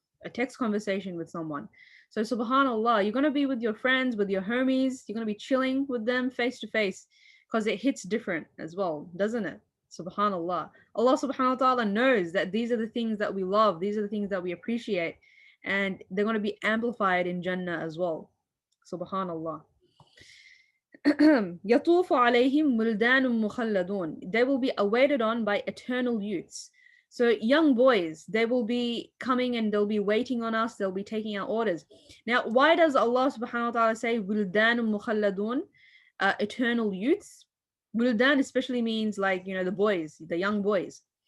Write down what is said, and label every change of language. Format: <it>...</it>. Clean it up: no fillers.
<en>A text conversation with someone. So subhanallah, you're going to be with your friends, with your homies, you're going to be chilling with them face to face, because it hits different as well, doesn't it? Subhanallah. Allah subhanahu wa ta'ala knows that these are the things that we love, these are the things that we appreciate, and they're going to be amplified in Jannah as well. Subhanallah.</en> <ar>يطوف عليهم ولدان مخلدون.</ar> <en>They will be awaited on by eternal youths. So young boys, they will be coming and they'll be waiting on us, they'll be taking our orders. Now, why does Allah subhanahu wa ta'ala say</en> <ar>ولدان مخلدون,</ar> <en>eternal youths? Wildan especially means, like, you know, the boys, the young boys.</en>